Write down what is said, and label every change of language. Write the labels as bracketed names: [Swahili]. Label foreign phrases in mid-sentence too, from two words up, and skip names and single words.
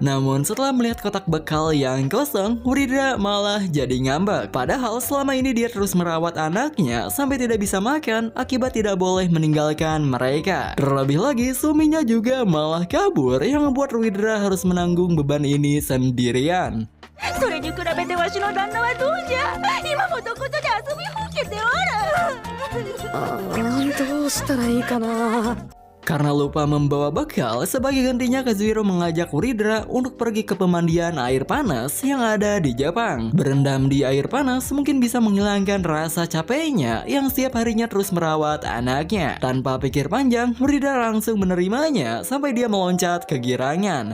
[Indonesian] Namun setelah melihat kotak bekal yang kosong, Uridra malah jadi ngambek. Padahal selama ini dia terus merawat anaknya sampai tidak bisa makan akibat tidak boleh meninggalkan mereka. Terlebih lagi suaminya juga malah kabur yang membuat Uridra harus menanggung beban ini sendirian. [Japanese] それに比べてわしの旦那はどうじゃ。今もどことで遊びほうけておる。どうしたらいいかな。 [Indonesian] Karena lupa membawa bekal, sebagai gantinya Kazuhiro mengajak Uridra untuk pergi ke pemandian air panas yang ada di Jepang. Berendam di air panas mungkin bisa menghilangkan rasa capeknya yang setiap harinya terus merawat anaknya. Tanpa pikir panjang, Uridra langsung menerimanya sampai dia meloncat kegirangan.